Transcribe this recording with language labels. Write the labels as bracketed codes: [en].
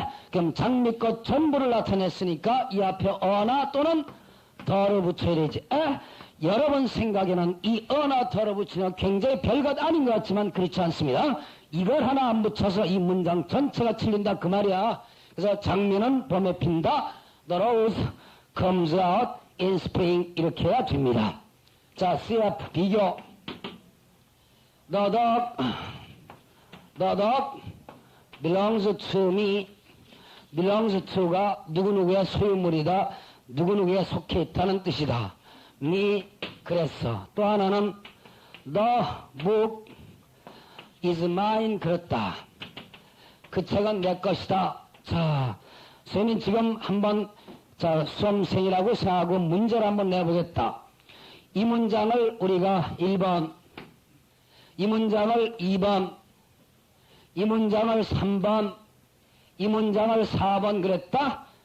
[ko] 그럼 장미꽃 전부를 나타냈으니까 이 앞에 어나 또는 더를 붙여야 되지. 여러분 생각에는 이 어나 더를 붙이면 굉장히 별것 아닌 것 같지만 그렇지 않습니다. 이걸 하나 안 붙여서 이 문장 전체가 틀린다 그 말이야. 그래서 장미는 봄에 핀다. [en] The rose comes out in spring. [ko] 이렇게 해야 됩니다. 자, CF 비교. [en] The dog belongs to me. [ko] belongs to가 누구누구의 소유물이다. 누구누구에 속해 있다는 뜻이다. me 그랬어. 또 하나는 [en] the book is mine [ko] 그렇다. 그 책은 내 것이다. 자, 선생님 지금 한번 자 수험생이라고 생각하고 문제를 한번 내보겠다. 이 문장을 우리가 1번, 이 문장을 2번, 이 문장을 3번, 이 문장을 4번 그랬다?